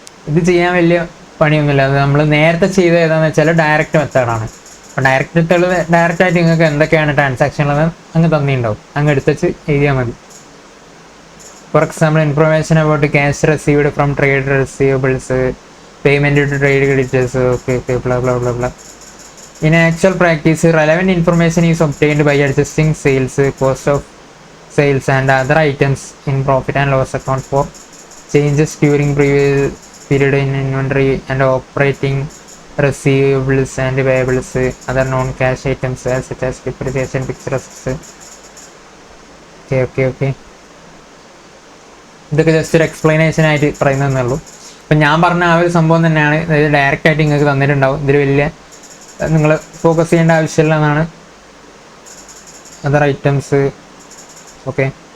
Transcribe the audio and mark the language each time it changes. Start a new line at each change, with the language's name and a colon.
Malayalam: ഇത് ചെയ്യാൻ വലിയ പണിയൊന്നുമില്ല. അത് നമ്മൾ നേരത്തെ ചെയ്ത ഏതാണെന്ന് വെച്ചാൽ ഡയറക്റ്റ് മെത്തേഡാണ്. അപ്പോൾ ഡയറക്റ്റ് ആയിട്ട് നിങ്ങൾക്ക് എന്തൊക്കെയാണ് ട്രാൻസാക്ഷൻ ഉള്ളത് അങ്ങ് തന്നിട്ടുണ്ടാവും, അങ്ങ് എടുത്തുവെച്ച് എഴുതിയാൽ മതി.
English: For example information about cash received from trade receivables, payment to trade creditors, okay blah blah blah blah. In actual practice, relevant information is obtained by adjusting sales, cost of sales and other items in profit and loss account for changes during previous period in inventory and operating receivables and payables, other non-cash items such as depreciation, fixed assets. Okay.
Malayalam: ഇതൊക്കെ just ഒരു explanation ആയിട്ട് പറയുന്നതെന്നേ ഉള്ളൂ. അപ്പം ഞാൻ പറഞ്ഞ ആ ഒരു സംഭവം തന്നെയാണ്, അതായത് ഡയറക്റ്റ് ആയിട്ട് നിങ്ങൾക്ക് തന്നിട്ടുണ്ടാവും. ഇതിൽ വലിയ നിങ്ങൾ ഫോക്കസ് ചെയ്യേണ്ട ആവശ്യമില്ല എന്നാണ്.
English: Other items okay.